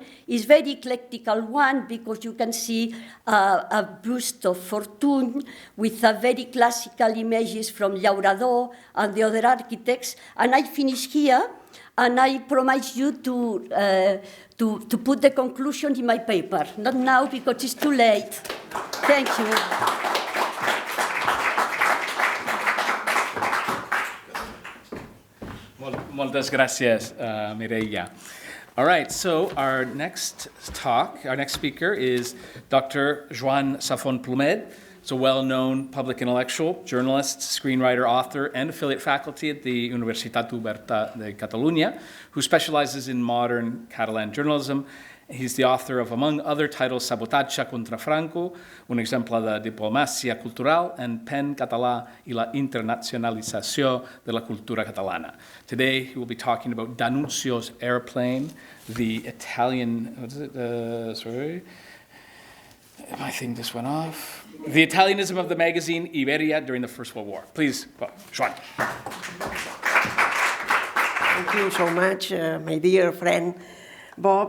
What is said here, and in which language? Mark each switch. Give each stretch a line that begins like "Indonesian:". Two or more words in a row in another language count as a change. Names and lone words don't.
English: It's very eclectical one because you can see a bust of Fortuny with a very classical images from Llaurador and the other architects. And I finish here, and I promise you to put the conclusion in my paper. Not now because it's too late. Thank you.
Catalan: Moltes gràcies, Mireia.
English: All right, so our next speaker is Dr. Joan Safon Plumed. He's a well-known public intellectual, journalist, screenwriter, author, and affiliate faculty at the Universitat Oberta de Catalunya, who specializes in modern Catalan journalism. He's the author of, among other titles, Sabotatge contra Franco, un exemple de diplomàcia cultural, and Pen català i la internacionalització de la cultura catalana. Today, he will be talking about D'Annunzio's Airplane, the Italian, my thing just went off. The Italianism of the magazine Iberia during the First World War. Please, Joan. Thank you so much, my dear friend Bob.